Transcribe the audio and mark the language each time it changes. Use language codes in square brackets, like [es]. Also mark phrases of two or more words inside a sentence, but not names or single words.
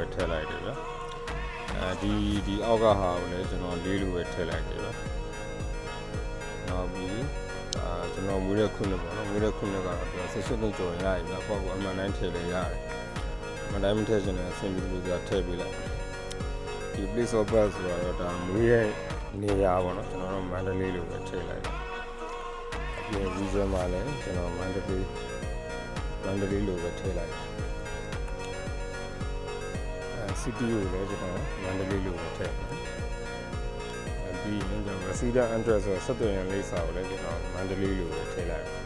[my] ထည့်လိုက်တယ်ဗျာဒီအောက်ကဟာကိုလည်းကျွန်တော်လေးလိုပဲထည့်လိုက်တယ်ဗျာနောက်ပြီးကျွန်တော်မွေးတဲ့ခုနှစ်ပေါ့နော်မွေးတဲ့ခုနှစ်ကတော့18နှစ်ကျော်ရရပြီပေါ့ကိုအမှန်တိုင်းထည့်လိုက်ရတယ်အမှန်တိုင်းမထည့်ချင်တဲ့အဆင်ပြေလို့ထည့်ပေးလိုက်ဒီ [en] place of birth [my] ဆိုတော့ဒါမွေးရဲ့နေရာပေါ့နော်ကျွန်တော်တို့မန္တလေးလိုပဲထည့်လိုက်ဒီ visa မှာလည်းကျွန်တော်မန္တလေးလိုပဲထည့်လိုက် city ကိုလည်းကျွန်တော်မန္တလေးလိုပဲထည့်ပြီးရင်ကျွန်တော် [en] resident address [my] ဆိုဆက်သွယ်ရန်လိပ်စာကိုလည်းကျွန်တော်မန္တလေးလိုပဲထည့်လိုက်